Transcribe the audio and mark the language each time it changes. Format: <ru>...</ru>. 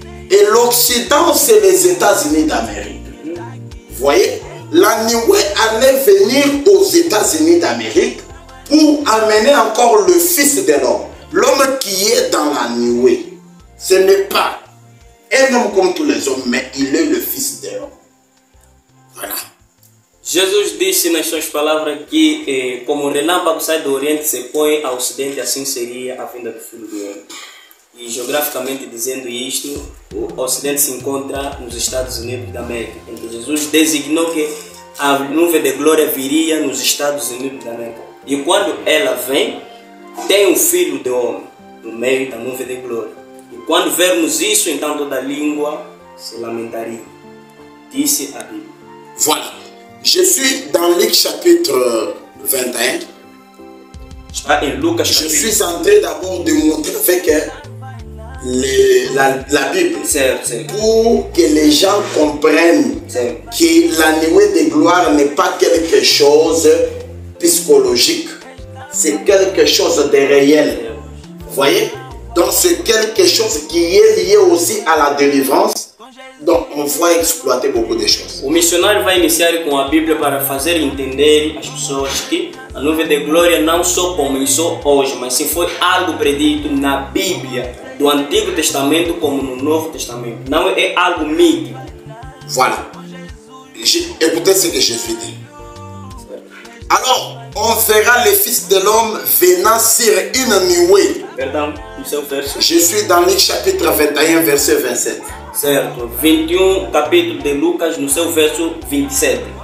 <fr>Et l'Occident, c'est les États-Unis d'Amérique. Vous voyez, la nuée allait venir aux États-Unis d'Amérique pour amener encore le Fils de l'homme. L'homme qui est dans la nuée, ce n'est pas un homme comme tous les hommes, mais il est le Fils de l'homme. Voilà.</fr> <pt>Jesus disse nas suas palavras que como o relâmpago sai do Oriente e se põe ao Ocidente, assim seria a vinda do Filho do Homem. E geograficamente dizendo isto, o Ocidente se encontra nos Estados Unidos da América. Então Jesus designou que a nuvem de glória viria nos Estados Unidos da América. E quando ela vem, tem um Filho do Homem no meio da nuvem de glória. E quando vermos isso, então toda língua se lamentaria. Disse a Bíblia.</pt> <fr>Voilà. Je suis dans Luc chapitre 21.</fr> <pt>Está em Lucas</pt> <fr>Je</fr> <pt>capítulo.</pt> <fr>suis en train d'abord de montrer avec la Bible</fr> <pt>Certo.</pt> <fr>pour que les gens comprennent</fr> <pt>Certo.</pt> <fr>que la nuée de gloire n'est pas quelque chose psychologique. C'est quelque chose de réel. Vous voyez? Donc c'est quelque chose qui est lié aussi à la délivrance. Donc on va exploiter beaucoup de choses.</fr> <pt>O missionário vai iniciar com a Bíblia para fazer entender às pessoas que a nuvem de glória não só começou hoje, mas sim foi algo predito na Bíblia, do Antigo Testamento como no Novo Testamento. Não é algo mítico.</pt> <fr>Voilà. Écoutez ce que Jésus dit. Alors, on verra le Fils de l'homme venant sur une nuée.</fr> <pt>Perdão, no seu verso.</pt> <fr>Je suis dans Luc chapitre 21, verset 27.</fr> <pt>Certo. 21, capítulo de Lucas, no seu verso 27.</pt>